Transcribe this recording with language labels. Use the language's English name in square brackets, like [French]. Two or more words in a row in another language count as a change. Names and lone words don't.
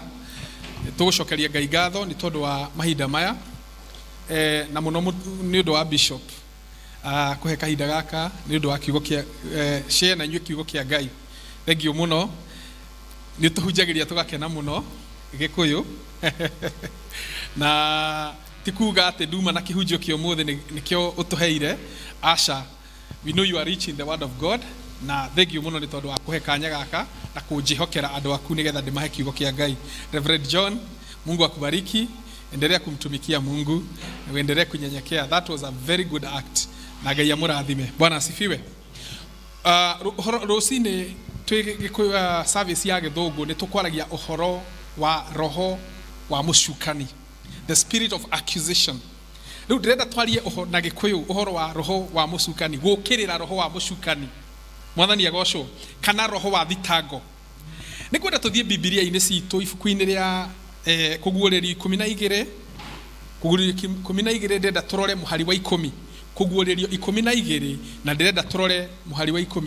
[Kikuyu] Tũgũcokeria Ngai ngatho nĩ tondũ wa mahinda maya na mũno nĩ ũndũ wa bishop kũhe kahinda gaka nĩ ũndũ wa kiugo kĩa share na inyuĩ kiugo kĩa Ngai. Thengiũ mũno nĩ tũhunjagĩria tũgakena mũno Gĩkũyũ na tikuga atĩ nduma na kĩhunjio kĩa ũmũthĩ nĩkĩo ũtũheire. Asha, [English] we know you are rich in the word of God [Kikuyu] na thengiũ mũno nĩ tondũ wa kũhe kanya gaka na kũnjĩhokera andũ aku nĩgetha ndĩmahe kiugo kĩa Ngai. Reverend John, [Swahili] Mungu akubariki, endelea kumtumikia Mungu na uendelee kunyenyekea. [English] That was a very good act [Kikuyu] na Ngai amũrathime. [Swahili] Bwana asifiwe. [Kikuyu] Rũcinĩ twĩ service ya Gĩthũngũ nĩ tũkwaragia ũhoro wa roho wa mũcukani, [English] the spirit of accusation. [Kikuyu] Rĩu ndĩrenda twarie na Gĩkũyũ ũhoro wa roho wa mũcukani, gũkĩrĩra roho wa mũcukani. Mwathani agocwo, kana roho wa thitango. Nĩ kwenda tũthiĩ Biblia-inĩ citũ ibuku-inĩ rĩa Kũguũrĩrio 12, Kũguũrĩrio 12 ndĩrenda tũrore mũhari wa 10, Kũguũrĩrio 12 na ndĩrenda tũrore mũhari wa 10.